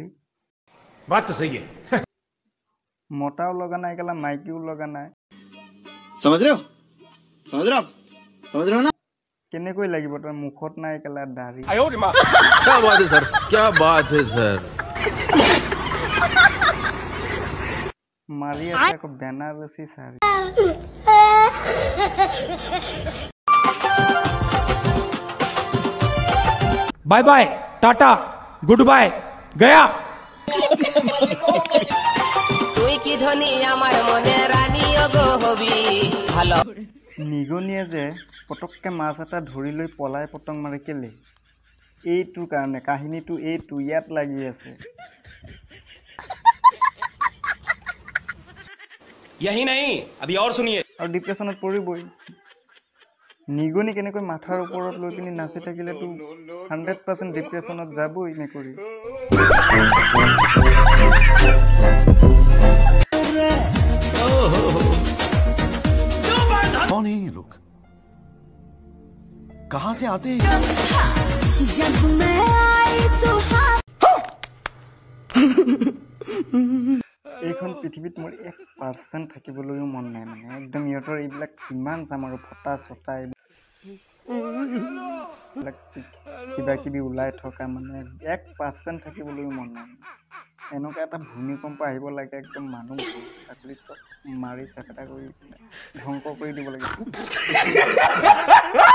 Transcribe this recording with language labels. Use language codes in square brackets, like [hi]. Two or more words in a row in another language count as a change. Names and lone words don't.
[hi] बात तो सही है [as] মতাও লগা নাই কেলা মাইকীও লগা নাই [hi] समझ रहे हो समझ रहे हो ना [as] কেনেকৈ লাগিব তাৰ মুখত নাই কেলা দাঢ়ি [hi] क्या बात है सर क्या बात है सर [as] মাৰি আছে আকৌ বেনাৰসী শাড়ী [en] bye bye tata good bye गया [bn] তুই কি ধনী আমার মনে রানী গো হবি ভালো [as] নিগনিয়ে যে পটককৈ মাছ এটা ধৰি লৈ পলাই পতং মাৰে কেলে এইটোৰ কাৰণে কাহিনীটো এইটো ইয়াত লাগি আছে [hi] यही नहीं अभी और सुनिए [as] আৰু ডিপ্ৰেশ্যনত পৰিবই নিগনি কেনেকৈ মাথাৰ ওপৰত লৈ পিনি নাচি থাকিলেতো 100% ডিপ্ৰেশ্যনত যাবই মেকুৰী [hi] कौन है ये लोग कहाँ से आते हैं जब मैं आई सुहाग [as] এইখন পৃথিৱীত মোৰ 1% থাকিবলৈও মন নাই মানে একদম ইহঁতৰ এইবিলাক কিমান চাম আৰু ফটা চটা এইবিলাক কিবা কিবি ওলাই থকা মানে 1% থাকিবলৈও মন নাই এনেকুৱা এটা ভূমিকম্প আহিব লাগে একদম মানুহ চাকৰি চব মাৰি চেপেটা কৰি ধ্বংস কৰি দিব লাগে